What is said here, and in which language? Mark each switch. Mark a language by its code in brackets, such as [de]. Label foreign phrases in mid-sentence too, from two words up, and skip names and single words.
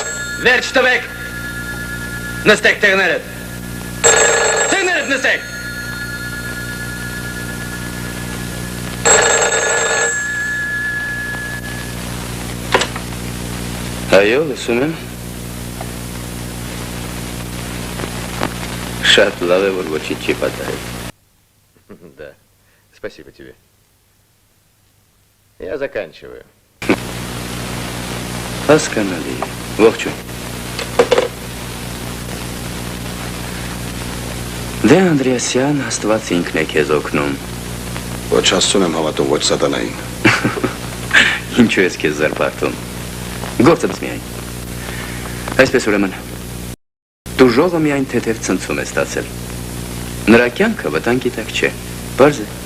[hy] Վերջ տվեք։ Նստեք տեղներդ։ Տեղներդ նստեք։ Այո, լսում եմ։ Շատ լավ է, որ ոչինչ չի պատահել։ [ru] Да, спасибо тебе. Я заканчиваю. [hy] Հասկանալի, ողջույն։ Դե Անդրեասյան, Աստված ինքն է քեզ օգնում։ Ոչ Աստծուն եմ հավատում, ոչ սատանային։ Ինչու ես քեզ զարպարտում։ Գործը միայն։ Այսպես ուրեմն, դու ժողը միայն թեթև ցնցում ես ստացել։ Նրա կյանքը վտանգի տակ չէ։ Բարձ է։